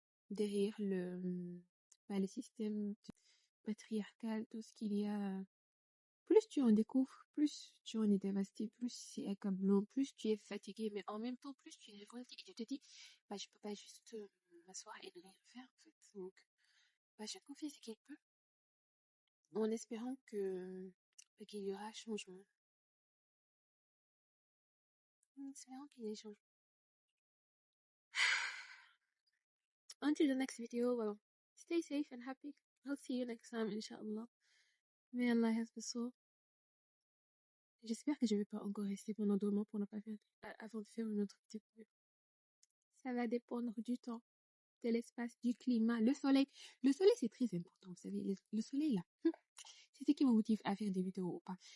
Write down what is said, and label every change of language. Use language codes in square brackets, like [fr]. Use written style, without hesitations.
[fr] derrière le système patriarcal, tout ce qu'il y a, plus tu en découvres, plus tu en es dévasté, plus c'est accablant, plus tu es fatigué, mais en même temps, plus tu es révolté et tu te dis, bah, je peux pas juste m'asseoir et ne rien faire, en fait. Donc, bah, chacun fait ce qu'il peut, en espérant qu'il y aura changement. En espérant qu'il y ait changement. [en] Until the next video, well, stay safe and happy. I'll see you next time, inshallah. May Allah has the soul. [fr] J'espère que je vais pas encore rester pendant 2 mois pour ne pas faire, avant de faire une autre vidéo. Ça va dépendre du temps, de l'espace, du climat, le soleil. Le soleil, c'est très important, vous savez. Le soleil, là, c'est ce qui me motive à faire des vidéos ou pas.